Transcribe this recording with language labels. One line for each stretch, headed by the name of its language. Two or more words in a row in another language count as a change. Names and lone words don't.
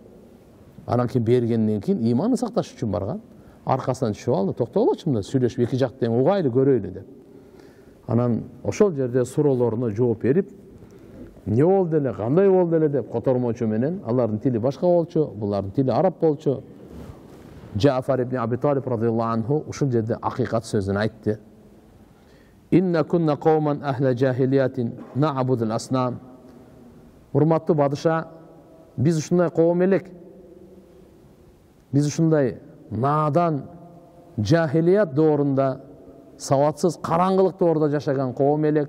Kyrgyz: Анан кийин бергенден кийин иманын сакташ үчүн барган. Аркасынан түшүп алды, токтолочу мында сүйлөшүп эки жак тең угайлы көрөйлү деп. Анан ошол жерде суроолоруна жооп берип, эмне болду эле, кандай болду эле деп котормочу менен, алардын тили башка болчу, булардын тили араб болчу. Джафар ибн Аби Талиб
Arabic: رضي الله عنه
Kyrgyz: ушул жерде акыйкат сөзүн айтты.
Arabic: إنا كنا قوما أهل جاهلية نعبد الأصنام.
Kyrgyz: Урматтуу падыша, биз ушундай коом элек. Биз ушундай надан жахилият доорунда, саватсыз караңгылык доорунда жашаган коом элек.